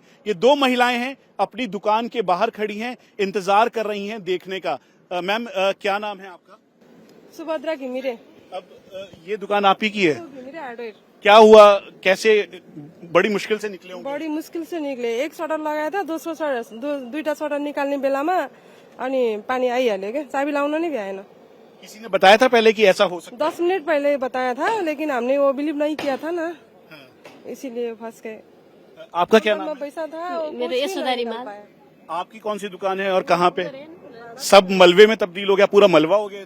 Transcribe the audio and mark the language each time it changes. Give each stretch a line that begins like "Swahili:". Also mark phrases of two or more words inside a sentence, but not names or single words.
Hindi: ये दो महिलाएं हैं, अपनी दुकान के बाहर खड़ी हैं, इंतजार कर रही हैं देखने का। मैम क्या नाम है आपका? सुभद्रा घिमिरे। अब ये दुकान आप ही की है? घिमिरे हार्डवेयर। क्या हुआ, कैसे बड़ी मुश्किल से निकले होंगे? बड़ी मुश्किल से निकले। एक शटर लगाया था,
Nepali: दुईटा शटर निकाल्ने बेलामा अनि पानी आइहाल्यो क्या, चाबी लाउन नै भ्याएन।
Hindi: किसी ने बताया था पहले कि ऐसा हो सकता है? 10 मिनट पहले बताया था लेकिन हमने वो बिलीव नहीं किया था ना, इसीलिए फंस गए। आपका क्या नाम है? पैसा था मेरा यशोदारी माल। आपकी कौन सी दुकान है और कहाँ पे? सब मलबे में तब्दील हो गया, पूरा मलबा हो गया?